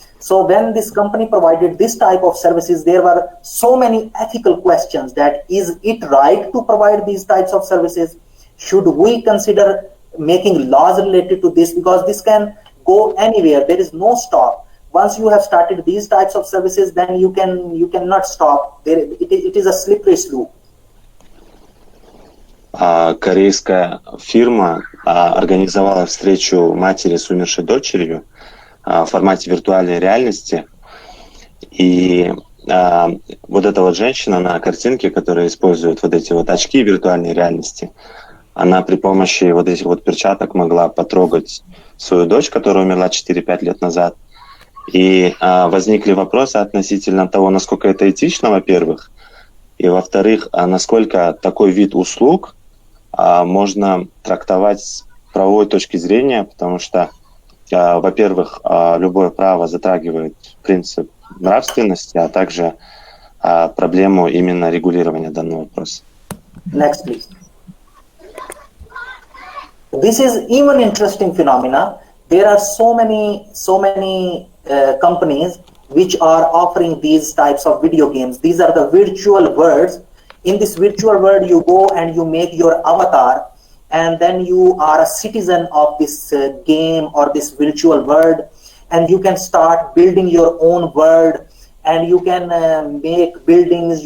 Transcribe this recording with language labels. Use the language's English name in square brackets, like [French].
[English] So when this company provided this type of services, there were so many ethical questions that is it right to provide these types of services? Should we consider making laws related to this? Because this can go anywhere. There is no stop. Once you have started these types of services, then you cannot stop. It is a slippery slope. [Russian] Корейская фирма организовала встречу матери с умершей дочерью в формате виртуальной реальности. И вот эта вот женщина на картинке, которая использует вот эти вот очки виртуальной реальности, она при помощи вот этих вот перчаток могла потрогать свою дочь, которая умерла 4-5 лет назад. И возникли вопросы относительно того, насколько это этично, во-первых, и, во-вторых, насколько такой вид услуг можно трактовать с правовой точки зрения, потому что, во-первых, любое право затрагивает принцип нравственности, а также проблему именно регулирования данного вопроса. [English] Next, please. This is even interesting phenomena. There are so many companies which are offering these types of video games. These are the virtual worlds. In this virtual world, you go and you make your avatar, and then you are a citizen of this game or this virtual world, and you can start building your own world, and you can make buildings.